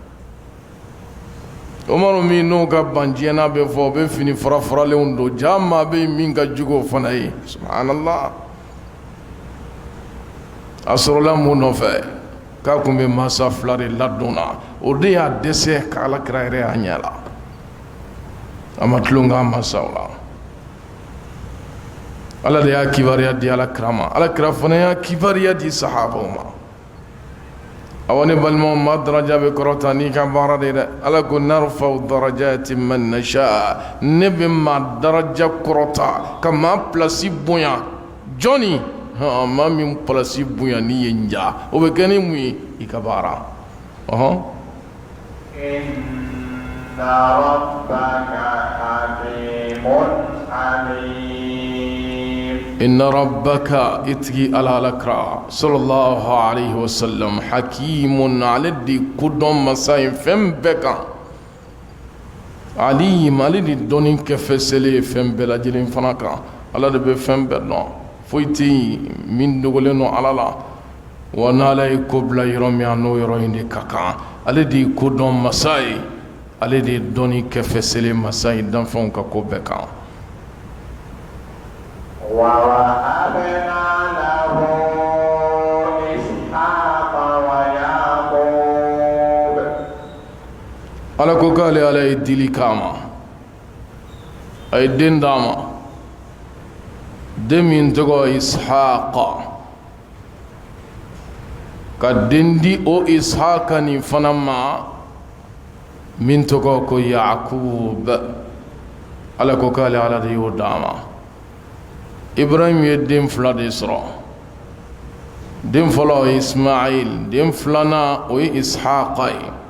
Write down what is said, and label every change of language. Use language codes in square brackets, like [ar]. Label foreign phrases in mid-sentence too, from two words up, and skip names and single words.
[bm] Umaru min n'o ka banjɛna bɛ fɔ o bɛ fini faralenw don jaa maa bɛ min ka jugu o fana ye subhanallah a sɔrɔla mun nɔfɛ k'a tun bɛ masa fila de ladon na o de y'a dɛsɛ ka Alakira yɛrɛ y'a ɲɛ la a ma tulon k'a masaw la Ala de y'a kibariya di Alakira ma Alakira fana y'a kibariya di sahabaw ma awa ne balimaw ma daraja bɛ kɔrɔta n'i ka baara de dɛ Ala ko [ar] نرفع درجات من نشاء [bm] ne bɛ maa daraja kɔrɔta ka maa pilasi bonya jɔnni maa min pilasi bonya n'i ye n ja o bɛ kɛ ni mun ye i ka baara [ar] إن ربك حكيم عليم إن ربك [bm] itigi ala Alakira [ar] صلى الله عليه وسلم [bm] hakimun ale de kodɔn masa ye fɛn bɛɛ kan alim ale de dɔnni kɛfɛsɛlen ye fɛn bɛɛ lajɛlen fana kan Ala de bɛ fɛn bɛɛ dɔn foyi tɛ yen min dogolen don Ala la wa n'Ala ye ko bila yɔrɔ min a n'o yɔrɔ in de ka kan ale de ye kodɔn masa ye ale de ye dɔnni kɛfɛsɛlen masa ye danfɛnw ka ko bɛɛ kan [ar] ووهبنا له إسحاق ويعقوب [bm] Ala ko k'ale Ala ye dili k'a ma a ye den d'a ma den min tɔgɔ Ishaqa ka den di o Ishaqa nin fana ma min tɔgɔ ko Yaqub Ala ko k'ale Ala de y'o d'a ma Ibrahim ye den fila de sɔrɔ den fɔlɔ o ye Ismail den filanan o ye Ishaqa ye